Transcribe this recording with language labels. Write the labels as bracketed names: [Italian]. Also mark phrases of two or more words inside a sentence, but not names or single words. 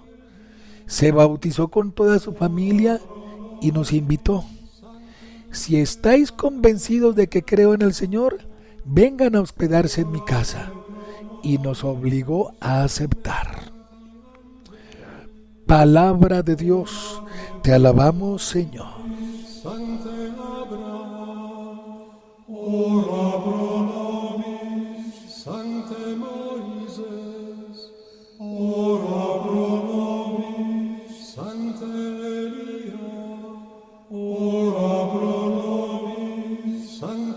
[Spanish] Se bautizó con toda su familia y nos invitó: si estáis convencidos de que creo en el Señor, vengan a hospedarse en mi casa. Y nos obligó a aceptar. Palabra de Dios, te alabamos, Señor. [Latin] Sancte Abraham, ora pro nobis. Sancte Moises, ora pro nobis. Sancte Elia, ora pro nobis.